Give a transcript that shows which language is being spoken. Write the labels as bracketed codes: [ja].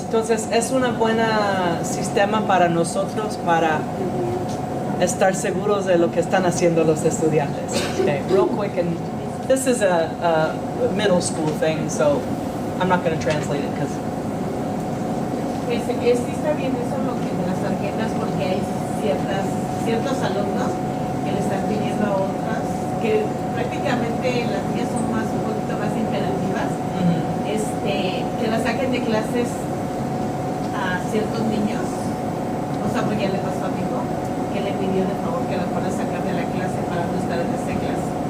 [es] Entonces es un buen sistema para nosotros para estar seguros de lo que están haciendo los estudiantes. [en] Okay, real quick, and this is a middle school thing, so I'm not going to translate it because. [es] Sí está bien eso lo que de las tarjetas porque hay ciertos alumnos que le están pidiendo a otras que prácticamente las niñas son un poquito más imperativas, que las saquen de clases a ciertos niños, o sea, porque ya le pasó a mi hijo que le pidió de favor que la fuera a sacar de la clase para no estar en esa clase.